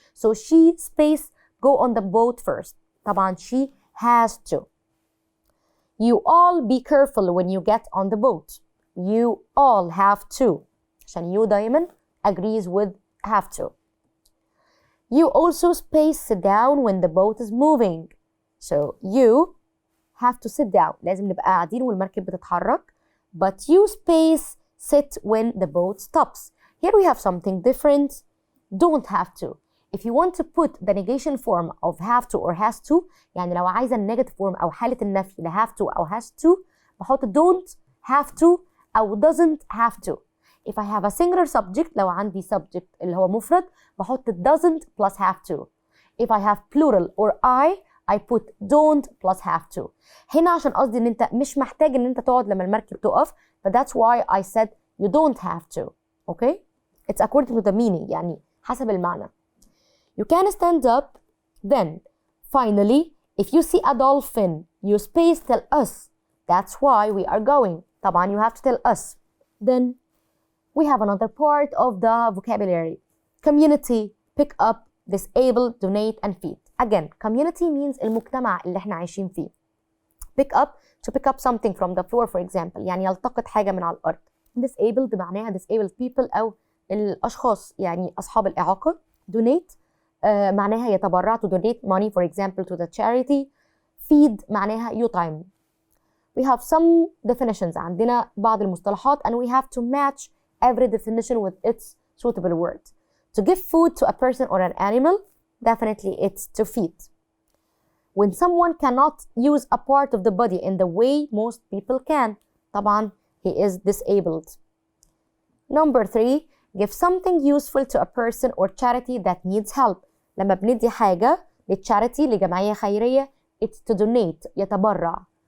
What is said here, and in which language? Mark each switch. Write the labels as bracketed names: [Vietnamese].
[English] So she space go on the boat first. [Arabic] طبعا [English] she has to. You all be careful when you get on the boat. You all have to. [Arabic] عشان [English] you [Arabic] دايما [English] agrees with have to. You also space sit down when the boat is moving. So you have to sit down. [Arabic] لازم نبقى قاعدين والمركب بتتحرك. [English] But you space sit when the boat stops. Here we have something different. Don't have to. If you want to put the negation form of have to or has to [Arabic] يعني لو عايزة النيجاتيف فورم أو حالة النفي ل have to أو has to بحط [English] don't have to أو doesn't have to. If I have a singular subject [Arabic] لو عندي [English] subject [Arabic] اللي هو مفرد بحط [English] doesn't plus have to. If I have plural or I put don't plus have to. [Arabic] هنا عشان قصدي ان انت مش محتاج ان انت تقعد لما المركب تقف ف [English] that's why I said you don't have to. Okay? It's according to the meaning [Arabic] يعني حسب المعنى. [English] You can stand up. Then finally if you see a dolphin you space tell us. That's why we are going. طبعا you have to tell us. Then we have another part of the vocabulary. Community, pick up, disable, donate and feed. Again, community means [Arabic] المجتمع اللي احنا عايشين فيه. [English] Pick up, to pick up something from the floor for example. [Arabic] يعني يلتقط حاجة من على الأرض. [English] Disabled معناها disabled people [Arabic] أو الأشخاص يعني أصحاب الإعاقة. [English] Donate [Arabic] معناها يتبرع [English] to donate money for example to the charity. Feed [Arabic] معناها يطعم. [English] We have some definitions. [Arabic] عندنا بعض المصطلحات [English] and we have to match every definition with its suitable word. To give food to a person or an animal, definitely it's to feed. When someone cannot use a part of the body in the way most people can, [Arabic] طبعا [English] he is disabled. Number 3, give something useful to a person or charity that needs help. [Arabic] لما بندي حاجة للcharity لجمعية خيرية, [English] it's to donate, [Arabic] يتبرع.